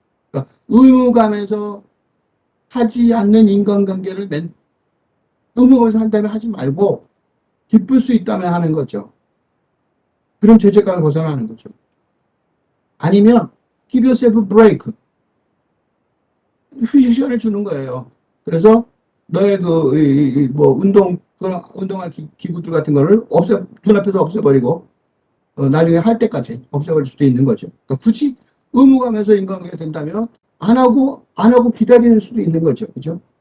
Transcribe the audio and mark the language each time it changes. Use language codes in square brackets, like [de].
[ko] 그러니까 의무감에서 하지 않는 인간관계를 의무감에서 한다면 하지 말고 기쁠 수 있다면 하는 거죠. 그럼 죄책감을 벗어나는 거죠. 아니면 [en] give yourself a break. [ko] 휴식 시간을 주는 거예요. 그래서 너의 뭐 운동할 기구들 같은 거를 눈앞에서 없애버리고 나중에 할 때까지 없애버릴 수도 있는 거죠. 그러니까 굳이 의무감에서 인간관계가 된다면 안 하고 기다리는 수도 있는 거죠. 그죠?